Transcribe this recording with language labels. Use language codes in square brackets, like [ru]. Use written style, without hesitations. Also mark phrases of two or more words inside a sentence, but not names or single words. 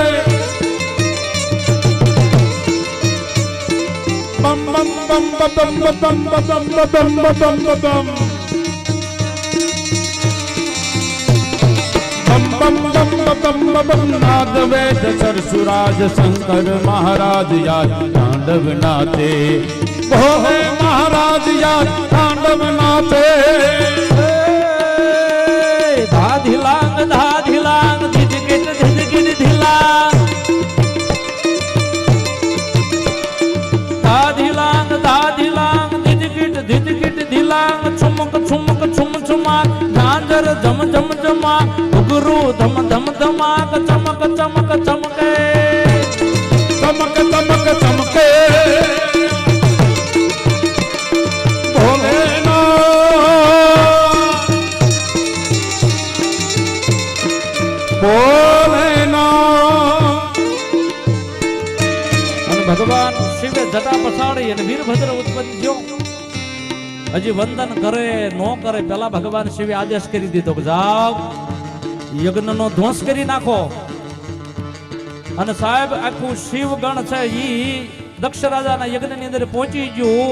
[hi] बम बम बम बम बम बम बम बम बम बम बम बम बम. नाद वेद सरसुराज शंकर महाराज याद तांडव नाचे. भोले महाराज याद तांडव नाचे. धाधिलांग धाधिलांग धिधगिट धिधगिट धिलांग. धाधिलांग धाधिलांग धिधगिट धिधगिट धिलांग. छुमक छुमक छुम छुमाक झांझर झम झम झमाक. गुरु धम धम धमाक चमक चमक चमके. चमक चमक चमके. भोलेनाथ भोलेनाथ. [gu] અને ભગવાન શિવે જટા પછાડી અને વીરભદ્ર ઉત્પન્ન થયો. હજી વંદન કરે નો કરે પેલા ભગવાન શિવે આદેશ કરી દીધો કે જાઓ યજ્ઞનો ધ્વંસ કરી નાખો. અને સાહેબ આખું શિવ ગણ છે ઈ દક્ષ રાજાના યજ્ઞની અંદર પહોંચી ગયું.